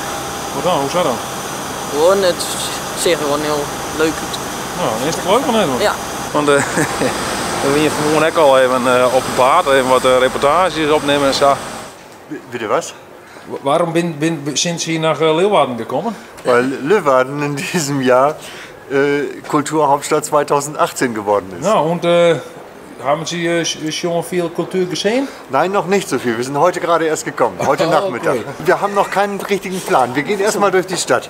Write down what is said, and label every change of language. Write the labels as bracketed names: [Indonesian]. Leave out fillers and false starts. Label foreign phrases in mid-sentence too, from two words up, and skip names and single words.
[Dutch] Wat dan? Hoe zou dat? Gewoon, het is gewoon heel leuk. Nou, is het leuk of niet? Ja. Want we gingen vanmorgen ook al even op het paard, even wat reportages opnemen en zo. Wie du was? Waarom sinds je naar Leeuwarden gekomen? [German] Weil Leeuwarden in diesem Jahr Kulturhauptstadt 2018 geworden ist. Nou, und haben Sie schon viel Kultur gesehen? Nein, noch nicht so viel. Wir sind heute gerade erst gekommen, heute Nachmittag. Okay. Wir haben noch keinen richtigen Plan. Wir gehen erstmal durch die Stadt.